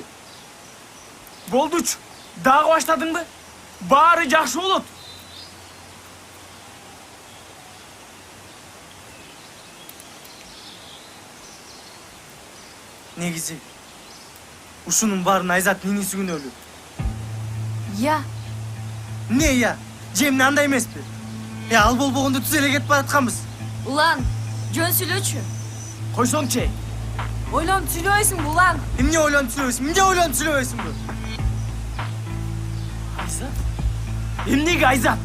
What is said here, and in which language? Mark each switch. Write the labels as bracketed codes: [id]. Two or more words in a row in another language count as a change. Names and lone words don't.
[ky] Болдуч. Дагы баштадыңбы? Баары жакшы болот. Негизи, ушунун баарын Айзат нениси күнөөлүү. Я. [ru] Не я? [ky] Жемне андай эмеспи? Ал болбогондо түз эле кетип баратканбыз. Улан, жөн сүйлөчү. Койсоңчу. Ойлонуп сүйлөбөйсүңбү, Улан? Эмне ойлонуп сүйлөбөйсүңбү? Айзат? Эмнеге Айзат?